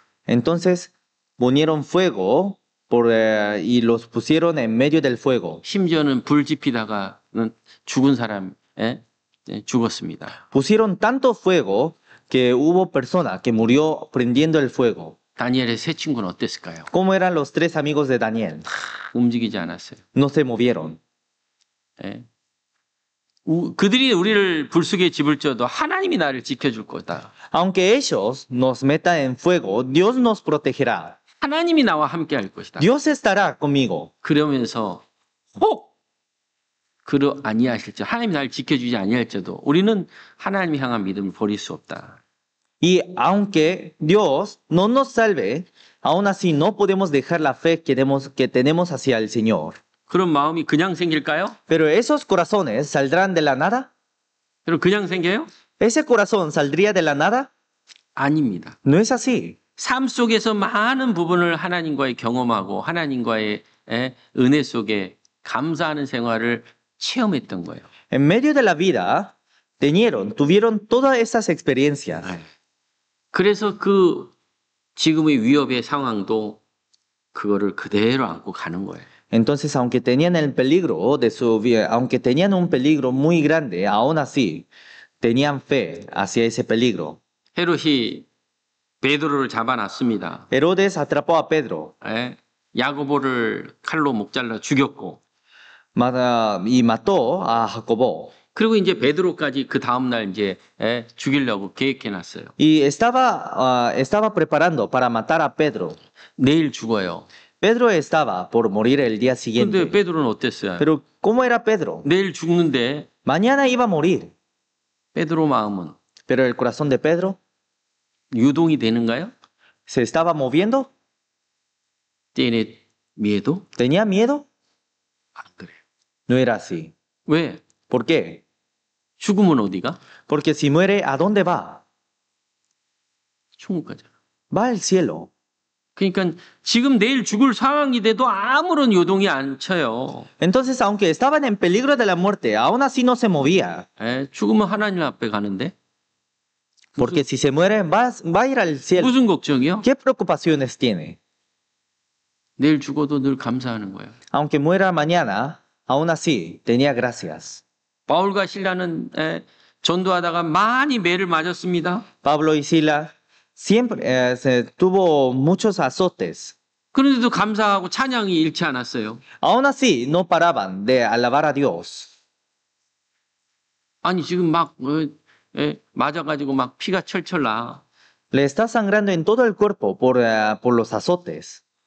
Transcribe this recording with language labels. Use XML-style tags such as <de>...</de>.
<es>Entonces ponieron fuego y los pusieron en medio del fuego.</es> <ko>심지어는 불 지피다가는 죽은 사람 죽었습니다.</ko> <es>Pusieron tanto fuego que hubo persona que murió prendiendo el fuego.</es> <ko>다니엘의 세 친구는 어땠을까요?</ko> <es>¿Cómo eran los tres amigos de Daniel?</es> <ko>움직이지 않았어요.</ko> <es>No se movieron.</es> <ko>그들이 우리를 불속에 집을 쪄도 하나님이 나를 지켜줄 거다.</ko> <es>Aunque ellos nos metan en fuego, Dios nos protegerá.</es> <ko>하나님이 나와 함께 할 것이다.</ko> <es>Dios estará conmigo.</es> <ko>그러면서 혹 아니하실지 하나님이 나를 지켜주지 아니할지도 우리는 하나님을 향한 믿음을 버릴 수 없다.</ko> <es>Y aunque Dios no nos salve, aún así no podemos dejar la fe que tenemos hacia el Señor.</es> <ko>그런 마음이 그냥 생길까요?</ko> <es>Pero esos corazones saldrán de la nada.</es> <ko>여러분 그냥 생겨요?</ko> <es>¿Ese corazón saldría de la nada?</es> <ko>아닙니다.</ko> <es>No es así.</es> <ko>삶 속에서 많은 부분을 하나님과의 경험하고 하나님과의 은혜 속에 감사하는 생활을 체험했던 거예요.</ko> <es>En medio de la vida, tuvieron todas esas experiencias.</es> <ko>그래서 그 지금의 위협의 상황도 그거를 그대로 안고 가는 거예요.</ko> <es>Entonces, aunque tenían el peligro de su vida, aunque tenían un peligro muy grande, aún así tenían fe hacia ese peligro.</es> <ko>헤롯이 베드로를 잡아놨습니다.</ko> <es>Herodes atrapó a Pedro</es> <ko>야고보를 칼로 목 잘라 죽였고</ko> <es>y mató a Jacobo.</es> <ko>그리고 이제 베드로까지 그 다음 날 이제 죽이려고 계획해놨어요.</ko> <es>Y estaba preparando para matar a Pedro.</es> <ko>내일 죽어요.</ko> <es>Pedro estaba por morir el día</es> <ko>근데</ko> <es>siguiente.</es> <ko>베드로는 어땠어요?</ko> <es>Pero ¿cómo era Pedro?</es> <ko>내일 죽는데</ko> <es>Mañana iba a morir.</es> <ko>베드로 마음은</ko> <es>Pero el corazón de Pedro</es> <ko>유동이 되는가요?</ko> <es>se estaba moviendo. ¿Tiene miedo? ¿Tenía miedo?</es> <ko>안 그래요.</ko> <es>No era así.</es> <ko>왜?</ko> <es>¿Por qué?</es> <ko>죽으면 어디가?</ko> <es>Porque si muere, ¿a dónde va?</es> <ko>천국 가잖아.</ko> <es>Va al cielo.</es> <ko>그러니까 지금 내일 죽을 상황이 돼도 아무런 요동이 안 쳐요.</ko> <es>Entonces, aunque estaban en peligro de la muerte, aún así no se movía.</es> <ko>죽으면 하나님 앞에 가는데</ko> <es>Porque si se muere, va a ir al cielo.</es> <ko>무슨 걱정이요?</ko> <es>¿Qué preocupaciones tiene?</es> <ko>내일 죽어도 늘 감사하는 거예요.</ko> <es>Aunque muera mañana, aún así tenía gracias.</es> <ko>바울과 실라는 전도하다가 많이 매를 맞았습니다.</ko> <es>Pablo y Sila siempre tuvo muchos azotes.</es> <ko>그런데도 감사하고 찬양이 잃지 않았어요.</ko> <es>Aún así, no paraban de alabar a Dios.</es> <ko>아니 지금 막 맞아가지고 막 피가 철철 나.</ko> <es>Le está sangrando en todo el cuerpo por los azotes.</es>